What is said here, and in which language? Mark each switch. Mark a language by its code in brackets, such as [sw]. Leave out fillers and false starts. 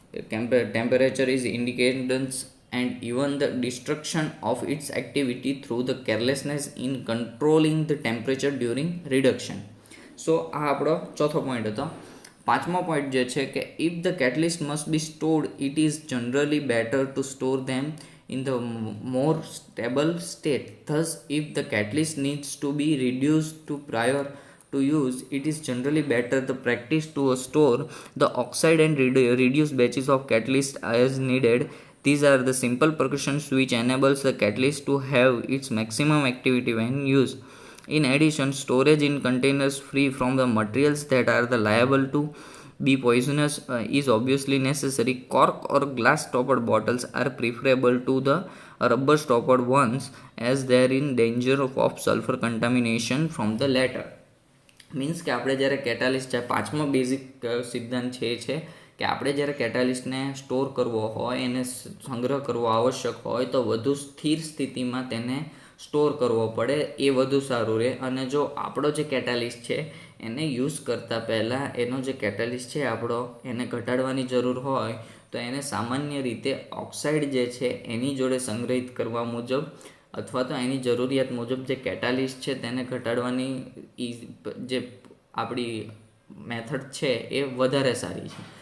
[en] Temperature is independence and even the destruction of its activity through the carelessness in controlling the temperature during reduction. [gu] So આ આપણો ચોથો point હતો. પાંચમો point જે છે કે [en] if the catalyst must be stored, it is generally better to store them in the more stable state. Thus, if the catalyst needs to be reduced to prior to use, it is generally better the practice to store the oxide and reduce batches of catalyst as needed. These are the simple precautions which enables the catalyst to have its maximum activity when used. In addition, storage in containers free from the materials that are liable to be poisonous is obviously necessary. Cork or glass stoppered bottles are preferable to the rubber stoppered ones as they are in danger of sulfur contamination from the latter. [gu] Means કે આપણે જ્યારે catalyst છે, પાંચમો basic સિદ્ધાંત છે કે આપણે જ્યારે કેટાલિસ્ટને સ્ટોર કરવો હોય, એને સંગ્રહ કરવો આવશ્યક હોય તો વધુ સ્થિર સ્થિતિમાં તેને સ્ટોર કરવો પડે, એ વધુ સારું રહે. અને જો આપણો જે કેટાલિસ્ટ છે એને યુઝ કરતાં પહેલાં એનો જે કેટાલિસ્ટ છે આપણો એને ઘટાડવાની જરૂર હોય તો એને સામાન્ય રીતે ઓક્સાઇડ જે છે એની જોડે સંગ્રહિત કરવા મુજબ અથવા તો એની જરૂરિયાત મુજબ જે કેટાલિસ્ટ છે તેને ઘટાડવાની જે આપણી મેથડ છે એ વધારે સારી છે.